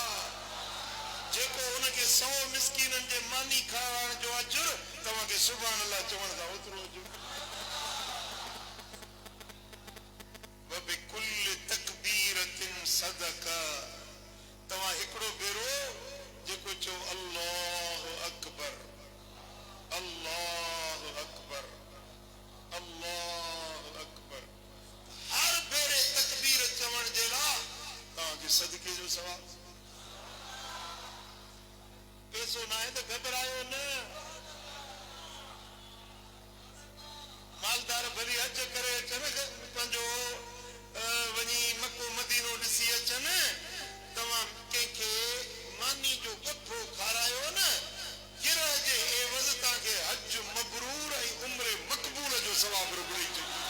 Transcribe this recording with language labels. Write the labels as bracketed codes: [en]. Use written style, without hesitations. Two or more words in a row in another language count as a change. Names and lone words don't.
[sd] जेको उनके 100 मिस्कीनन जे मानी खाराइण जो अजुर तव्हां के [ar] سبحان الله [sd] चवण दा ओतिरो अजुर। [ar] وبكل تكبيرة صدقة, [sd] तव्हां हिकिड़ो भेरो जेको चओ [ar] الله أكبر، الله أكبر، الله أكبر, [sd] हर भेरे तकबीर चवण जे लाइ तव्हांखे सदके जो सवाब। पैसो ना है तो घबरायो न। मालदार भली हज करे अचन, पंहिंजो वञी मको मदीनो ॾिसी अचन, तव्हां कंहिंखे मानी जो ॻोठो खारायो न, गिरह जे एवज़ तव्हांखे हज मबरूर ऐं उम्र मक़बूल जो सवाब रुॻड़ी चई।